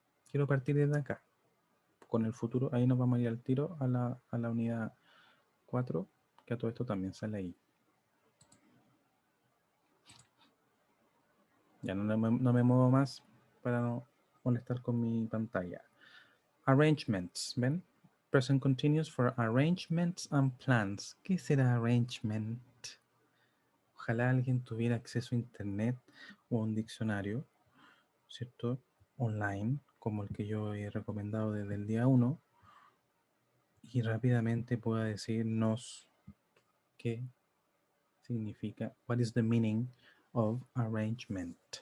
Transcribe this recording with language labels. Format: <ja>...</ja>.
<es>Quiero partir desde acá, con el futuro. Ahí nos vamos a ir al tiro a la unidad 4, que a todo esto también sale ahí. Ya no me muevo más para no molestar con mi pantalla. Arrangements, ¿ven?</es> <en>Present continuous for arrangements and plans.</en> <es>¿Qué será arrangement? Ojalá alguien tuviera acceso a internet o a un diccionario, ¿cierto? Online, como el que yo he recomendado desde el día 1, y rápidamente pueda decirnos qué significa,</es> <en>what is the meaning of arrangement.</en>